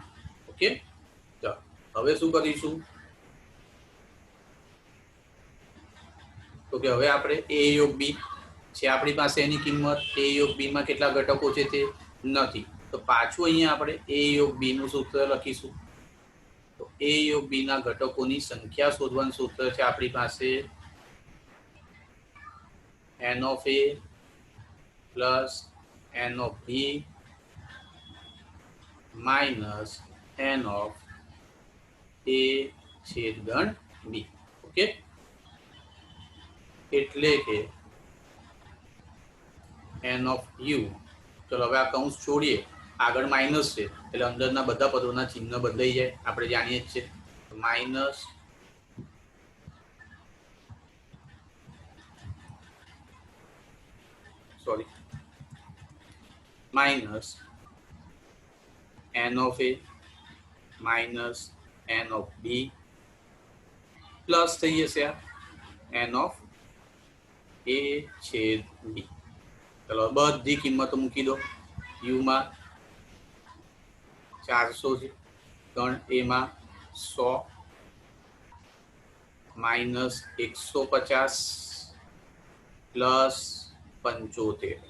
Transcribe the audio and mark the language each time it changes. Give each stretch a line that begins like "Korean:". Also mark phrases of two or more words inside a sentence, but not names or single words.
Gujarati: ઓકે, ચાલો હવે શું કરીશું, તો કે હવે આપણે એ યોગ બી છે આપણી પાસે, એની કિંમત એ યોગ બીમાં કેટલા ઘટકો છે તે નથી, તો પાછું અહીંયા આપણે એ યોગ બીનું સૂત્ર લખીશું. તો એ યોગ બીના ઘટકોની સંખ્યા શોધવાનું સૂત્ર છે આપણી પાસે
English: n of a plus n of b minus n of a
Gujarati: છેદગણ b. ઓકે, એટલે કે
English: n of u.
Gujarati: ચલો હવે આ કૌંસ છોડીએ, આગળ માઇનસ છે એટલે અંદરના બધા પદોના ચિહ્ન બદલાઈ જાય, આપણે જાણીએ જ છે. માઇનસ
English: minus n of a minus n of b
Gujarati: પ્લસ થઈ જશે આ
English: n of a
Gujarati: છેદ b. ચલો બધી કિંમતો મૂકી દો. u માં 400 છે, ગણ a માં 100 માઇનસ 150 પ્લસ 75.